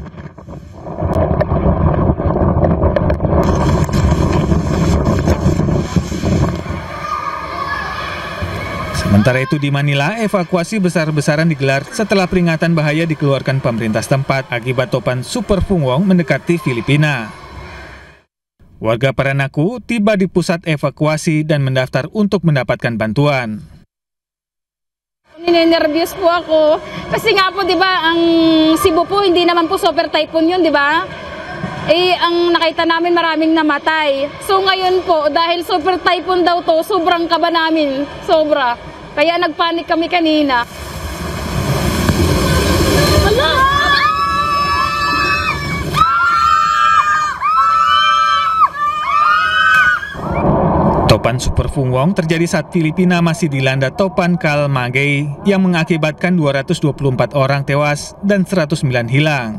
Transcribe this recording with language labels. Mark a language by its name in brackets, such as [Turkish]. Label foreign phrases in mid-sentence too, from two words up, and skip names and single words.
[Indonesian] Sementara itu di Manila, evakuasi besar-besaran digelar setelah peringatan bahaya dikeluarkan pemerintah setempat akibat topan Super Fung Wong mendekati Filipina. Warga Paranaque tiba di pusat evakuasi dan mendaftar untuk mendapatkan bantuan. [Filipino] Ninenervyos po ako kasi nga po 'di ba ang Cebu po hindi naman po [English] super typhoon [Filipino] 'yun, 'di ba? Ang nakita namin maraming namatay. So ngayon po dahil [English] super typhoon [Filipino] daw to, sobrang kaba namin, sobra. Kaya nagpanik kami kanina. [Indonesian] Topan Super Fung Wong terjadi saat Filipina masih dilanda topan Kalamaigi yang mengakibatkan 224 orang tewas dan 109 hilang.